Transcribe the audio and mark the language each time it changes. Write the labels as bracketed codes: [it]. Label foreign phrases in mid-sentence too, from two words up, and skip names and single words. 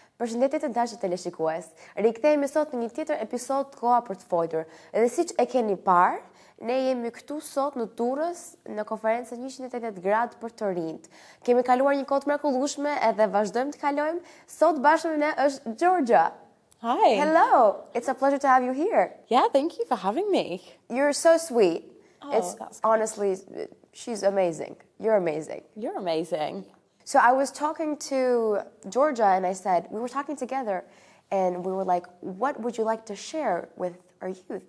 [sq] Përshëndetje të dashur teleshikues. Rikthehemi sot në një tjetër episod Koha Për Të Folur. Dhe siç e keni parë, ne jemi këtu sot në Durrës në konferencën 180 gradë për të rinjt. Kemi kaluar një kohë të mrekullueshme edhe vazhdojmë të kalojmë. Sot bashkë me ne është Georgia. [en] Hi. Hello. It's a pleasure to have you here. Yeah, thank you for having me. You're so sweet. Oh, It's that's honestly, she's amazing. You're amazing. You're amazing. So I was talking to Georgia and I said, we were talking together and we were like, what would you like to share with our youth?